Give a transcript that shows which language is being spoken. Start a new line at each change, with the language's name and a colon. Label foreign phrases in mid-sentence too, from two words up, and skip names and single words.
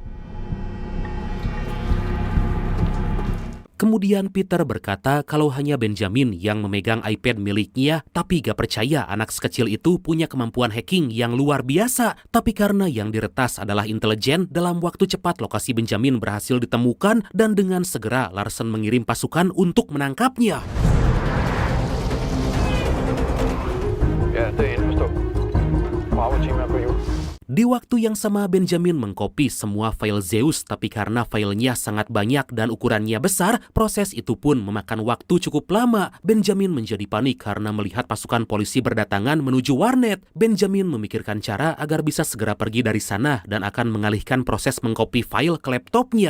Indonesian: Kemudian Peter berkata kalau hanya Benjamin yang memegang iPad miliknya, tapi gak percaya anak sekecil itu punya kemampuan hacking yang luar biasa. Tapi karena yang diretas adalah intelijen, dalam waktu cepat lokasi Benjamin berhasil ditemukan dan dengan segera Larsen mengirim pasukan untuk menangkapnya.
Danish: Ja, det er indforstået. Power-team er på jul.
Indonesian: Di waktu yang sama Benjamin mengkopi semua file Zeus, tapi karena filenya sangat banyak dan ukurannya besar, proses itu pun memakan waktu cukup lama. Benjamin menjadi panik karena melihat pasukan polisi berdatangan menuju warnet. Benjamin memikirkan cara agar bisa segera pergi dari sana dan akan mengalihkan proses mengkopi file ke laptopnya.